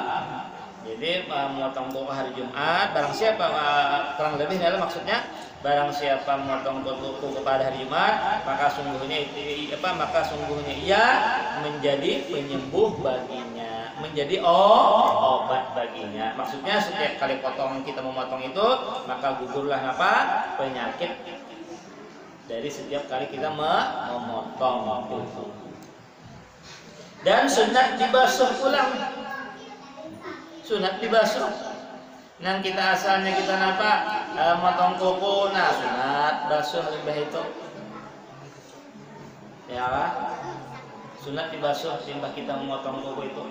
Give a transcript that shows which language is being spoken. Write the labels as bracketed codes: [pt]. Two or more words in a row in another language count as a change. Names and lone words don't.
[id] Jadi memotong kokok hari Jumat, barang siapa kurang lebih adalah maksudnya barang siapa memotong kokok pada hari Jumat, maka sungguhnya ia menjadi penyembuh baginya, menjadi obat baginya. Maksudnya setiap kali kita memotong itu, maka gugurlah penyakit dari setiap kali kita memotong itu. Dan sunat dibasuh ulang. Sunat dibasuh. [bjn] Nah kita asalnya kita motong kuku, nah sunat basuh limbah itu. [id] Ya lah. Sunat dibasuh limbah kita memotong kuku itu.